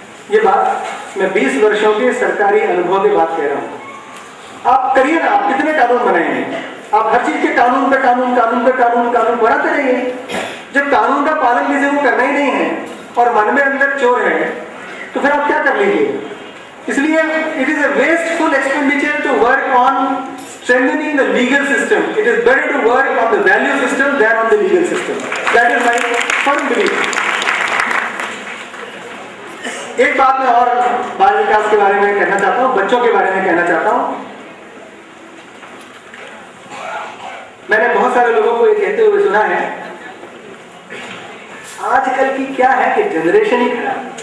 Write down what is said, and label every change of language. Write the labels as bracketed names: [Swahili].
[Hindi] ये बात मैं 20 वर्षों के सरकारी अनुभव की बात कह रहा हूं। आप करिए ना, आप कितने कानून बनाएंगे? आप हर चीज के कानून पे कानून बनाते रहिए। जब कानून का पालन किसी को करना ही नहीं है और मन में अंदर चोर है, तो फिर आप क्या कर लीजिए? इसलिए [English] it is a wasteful expenditure to work on strengthening the legal system. It is better to work on the value system than on the legal system. That is my firm belief. [Hindi] एक बात मैं और बाल विकास के बारे में कहना चाहता हूँ, बच्चों के बारे में कहना चाहता हूँ। मैंने बहुत सारे लोगों को ये कहते हुए सुना है, आजकल की क्या है कि जनरेशन ही खराब।